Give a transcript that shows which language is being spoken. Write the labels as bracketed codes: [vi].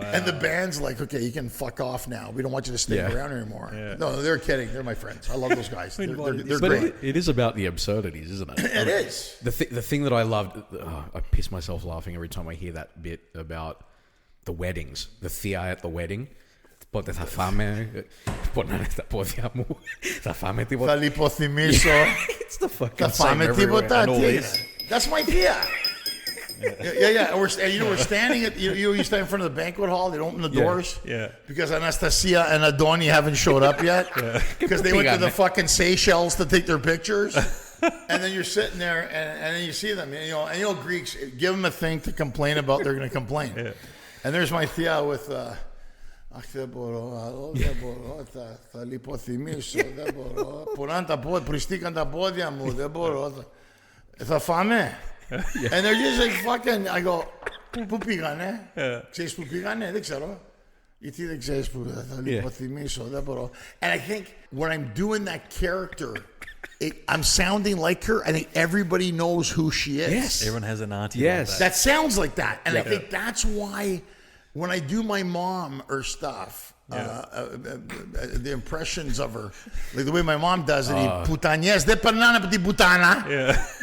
[en] And the band's like, okay, you can fuck off now. We don't want you to stay around anymore. Yeah. No, they're kidding. They're my friends. I love those guys. They're great. It is about the absurdities, isn't it? It is. The thing that I loved, I piss myself laughing every time I hear that bit about the weddings. The Thea at the wedding. [el] Πότε θα φάμε, πονάνε τα πόδια μου, θα φάμε τίποτα. Θα λιποθυμίσω. [en] It's the fucking [el] θα φάμε τίποτα. [en] That's my Thea. Yeah. And we're standing at, you stand in front of the banquet hall, they open the doors. Yeah. Because Anastasia and Adoni haven't showed up yet. Because they went to the fucking Seychelles to take their pictures. And then you're sitting there and then you see them. And Greeks, give them a thing to complain about, they're going to complain. Yeah. And there's my Thea with... [el] Αχ, δεν μπορώ, θα λιποθυμίσω, δεν μπορώ. Πονάνε τα πόδια, πριστήκαν τα πόδια μου, δεν μπορώ. Θα φάμε. [en] And they're just like fucking, I go, [el] πού πήγανε, ξέρεις πού πήγανε, δεν ξέρω. Γιατί δεν ξέρεις πού, θα λιποθυμίσω, δεν μπορώ. [en] And I think when I'm doing that character, I'm sounding like her. I think everybody knows who she is. Yes. Everyone has an auntie like that. That sounds like that. And I think that's why... When I do my mom or stuff, the impressions of her, like the way my mom does it, putanies de pernanas pati putana. Yeah.